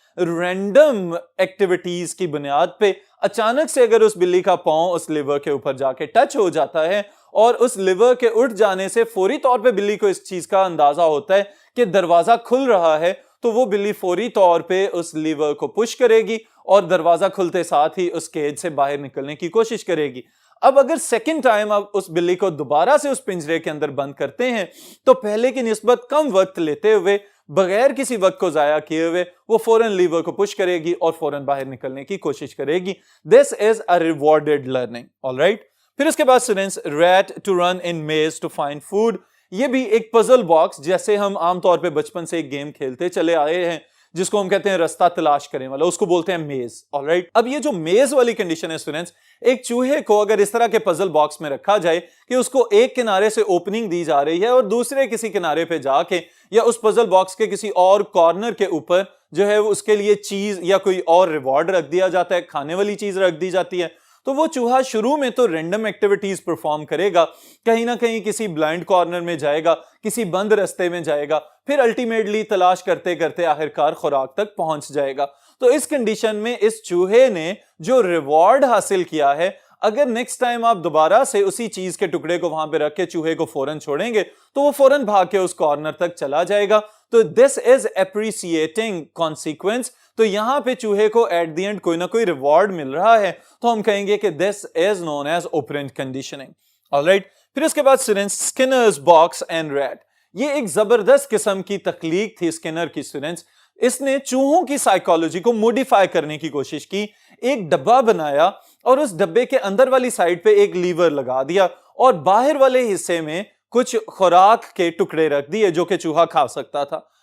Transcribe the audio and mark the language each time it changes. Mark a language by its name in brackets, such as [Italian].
[Urdu] Random activities کی بنیاد پہ اچانک سے اگر اس بلی کا پاؤں اس لیور کے اوپر جا کے ٹچ ہو جاتا ہے اور اس لیور کے اٹھ جانے سے فوری طور پہ بلی کو اس چیز کا اندازہ ہوتا ہے کہ دروازہ کھل رہا ہے, تو وہ بلی فوری طور پہ اس لیور کو پش کرے گی اور دروازہ کھلتے ساتھ ہی اس کیج سے باہر نکلنے کی کوشش کرے گی. اب اگر سیکنڈ ٹائم آپ اس بلی کو دوبارہ سے اس پنجرے کے اندر بند کرتے ہیں تو پہلے کی نسبت کم وقت لیتے ہوئے, بغیر کسی وقت کو ضائع کیے ہوئے, وہ فوراً لیور کو پش کرے گی اور فوراً باہر نکلنے کی کوشش کرے گی. [English] This is a rewarded learning. Alright? [Urdu] پھر اس کے بعد [English] students, rat to run in maze to find food. [Urdu] یہ بھی ایک پزل باکس جیسے ہم عام طور پہ بچپن سے ایک گیم کھیلتے چلے آئے ہیں جس کو ہم کہتے ہیں رستہ تلاش کرنے والا, اس کو بولتے ہیں میز. آلرائٹ, اب یہ جو میز والی کنڈیشن ہے اسٹوڈنٹس, ایک چوہے کو اگر اس طرح کے پزل باکس میں رکھا جائے کہ اس کو ایک کنارے سے اوپننگ دی جا رہی ہے اور دوسرے کسی کنارے پہ جا کے یا اس پزل باکس کے کسی اور کارنر کے اوپر جو ہے اس کے لیے چیز یا کوئی اور ریوارڈ رکھ دیا جاتا ہے, کھانے والی چیز رکھ دی جاتی ہے, تو وہ چوہا شروع میں تو رینڈم ایکٹیویٹیز پرفارم کرے گا, کہیں نہ کہیں کسی بلائنڈ کارنر میں جائے گا, کسی بند رستے میں جائے گا, پھر الٹیمیٹلی تلاش کرتے کرتے آخرکار خوراک تک پہنچ جائے گا. تو اس کنڈیشن میں اس چوہے نے جو ریوارڈ حاصل کیا ہے, اگر نیکسٹ ٹائم آپ دوبارہ سے اسی چیز کے ٹکڑے کو وہاں پہ رکھ کے چوہے کو فوراً چھوڑیں گے تو وہ فوراً بھاگ کے اس کارنر تک چلا جائے گا. تو [English] This is appreciating consequence. [Urdu] تو یہاں پہ چوہے کو [English] at the end [Urdu] کوئی نہ کوئی ریوارڈ مل رہا ہے, تو ہم کہیں گے کہ [English] This is known as operant conditioning. Alright, [Urdu] پھر اس کے بعد [English] students, Skinner's box and rat. [Urdu] یہ ایک زبردست قسم کی تخلیق تھی اسکنر کی اسٹوڈنٹس. اس نے چوہوں کی سائیکالوجی کو موڈیفائی کرنے کی کوشش کی, ایک ڈبہ بنایا اور اس ڈبے کے اندر والی سائڈ پہ ایک لیور لگا دیا اور باہر والے حصے میں کچھ خوراک کے ٹکڑے رکھ دیے جو کہ چوہا کھا سکتا تھا.